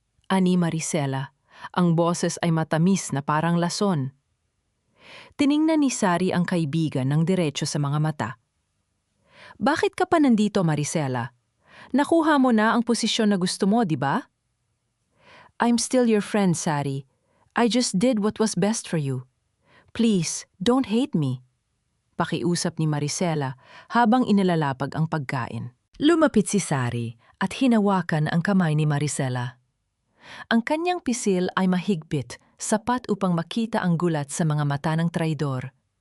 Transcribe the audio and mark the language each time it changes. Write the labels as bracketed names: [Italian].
[Filipino] Ani Maricela, ang boses ay matamis na parang lason. Tiningnan ni Sari ang kaibigan ng diretso sa mga mata. "Bakit ka pa nandito, Maricela? Nakuha mo na ang posisyon na gusto mo, di ba?" [English] "I'm still your friend, Sari. I just did what was best for you. Please, don't hate me." [Filipino] Pakiusap ni Maricela habang inilalapag ang pagkain. Lumapit si Sari at hinawakan ang kamay ni Maricela. Ang kanyang pisil ay mahigpit, sapat upang makita ang gulat sa mga mata ng traidor.